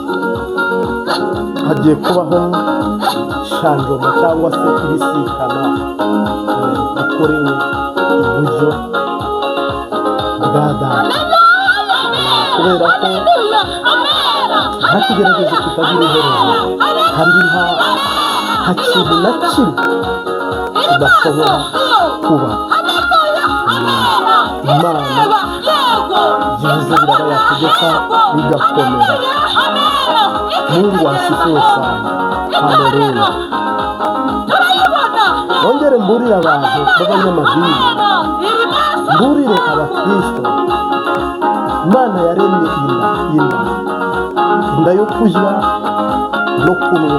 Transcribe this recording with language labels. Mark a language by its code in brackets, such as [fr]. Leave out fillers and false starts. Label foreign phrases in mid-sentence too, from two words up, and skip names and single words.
[rw] Hagiye kubaho shanjoma cyangwa se ibisikana bikorewe iburyo bwa Data, kubera ko ntakigerageze kitagira iherezo, kandi nta kintu na kimwe kidashobora kuba. Imana byibuze biraba yategeka bigakomera. [sw] Mungu asifiwe sana. [rw] Haleluya. Ongere mburire abantu b'abanyamadini, mburire abakristo, Imana yaremye inda yo kurya no kunywa.